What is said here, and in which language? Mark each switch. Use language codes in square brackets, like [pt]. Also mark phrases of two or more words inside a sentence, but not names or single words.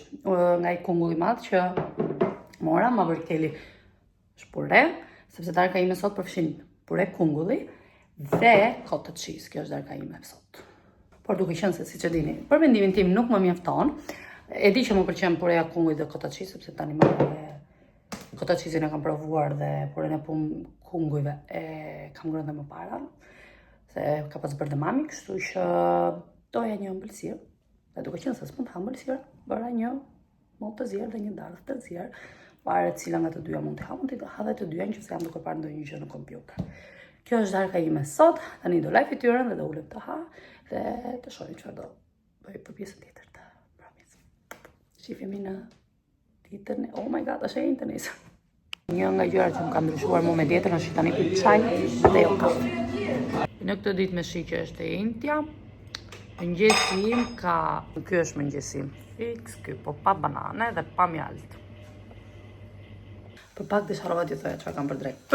[sq] Nga i kungull i madh që mora, ma bërkeli është pure, sepse darka ime sot përfshin pure kungulli dhe [en] cottage cheese. [sq] Kjo është darka ime sot. Por duke qenë se siç e dini, për mendimin tim nuk më mjafton. E di që më pëlqen pureja kungujt dhe [en] cottage cheese, [sq] sepse tani më [en] cottage cheese- [sq] in e kam provuar dhe puren e kungujve e kam ngrënë më para. Se ka pas bërë dhe mami, kështu që doja një ëmbëlsirë, dhe duke qenë se s'mund të ha ëmbëlsirë, bëra një mollë të zier dhe një dardhë të zier, varet cila nga të dyja mund të ha, mund të ha dhe të dyja nëse jam duke parë ndonjë gjë në kompjuter. Kjo është darka ime sot, tani do laj fytyrën dhe do ulem të ha dhe të shohim çfarë do bëj për pjesën tjetër të programit. Shihemi në ditën, [en] oh my god, [sq] është e internet. Një nga gjërat që më ka ndryshuar mua me dietën është tani pi çaj dhe jo kafe. Në këtë ditë me shi që është e intja, mëngjesi im ka... Ky është mëngjesi im fix, ky, po pa banane dhe pa mjalt. Për pak të harrova t'ju thoja çfarë kam për drek.